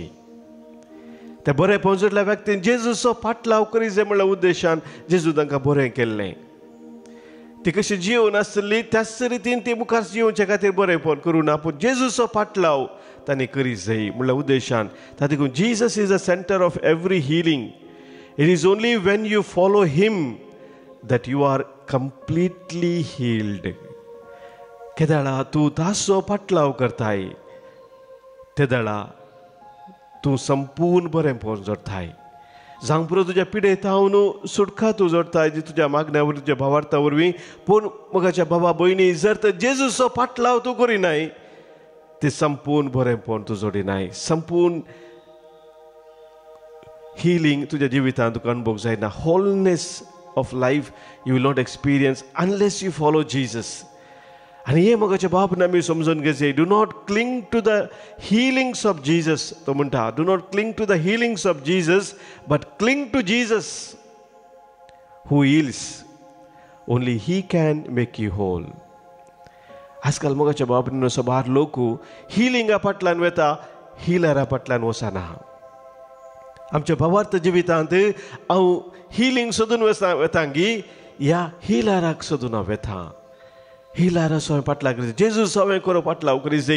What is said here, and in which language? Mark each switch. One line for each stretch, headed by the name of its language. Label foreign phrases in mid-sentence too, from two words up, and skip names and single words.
Konkani: त्या बरेपण जोडल्या व्यक्तीन जेजूचो फाटलाव करीत जाय म्हणल्या उद्देशान जेजू तांकां बरें केल्लें. ती कशी जिवन आसली त्याच रितीन ती मुखार जिवचे खातीर बरेपण करूं ना, पूण जेजूचो फाटलाव तांणी करीत जाय म्हणल्या उद्देशान. ताका लागून
English: Jesus is the center of every healing. It is only when you follow him that you are completely healed.
Konkani: केदाळा तूं ताचो फाटलाव करताय तेदाळा तूं संपूर्ण बरेपण जोडताय. जावं पुरो तुज्या पिडेतावन सुटका तूं जोडताय जी तुज्या मागण्या वरवीं तुज्या भावार्था वरवीं. पूण मोगाच्या भावा भयणी, जर तर जेजूचो फाटलाव तूं करिनाय ते संपूर्ण बरेपण तूं जोडिनाय. संपूर्ण healing तुझ्या जिवितांत तुका अनुभव जायना.
English: wholeness of life you will not experience unless you follow Jesus.
Konkani: आणि हे मोगाच्या बाबतींत आमी समजून घेवचें.
English: Do not cling to the healings of Jesus.
Konkani: तो म्हणटा
English: Do not cling to the healings of Jesus but cling to Jesus who heals. Only he can make you whole.
Konkani: आजकाल मोगाच्या बाबतींत सबार लोक हिलिंगा फाटल्यान वता, हिलरा फाटल्यान वचना. आमच्या भावार्थ जिवितांत हांव हिलींग सोदून वेतांगी ह्या हिलाराक सोदून हांव वेता. हिलारा सवय फाटलाव करीत जेजू सवय करो फाटलाव करीत जाय.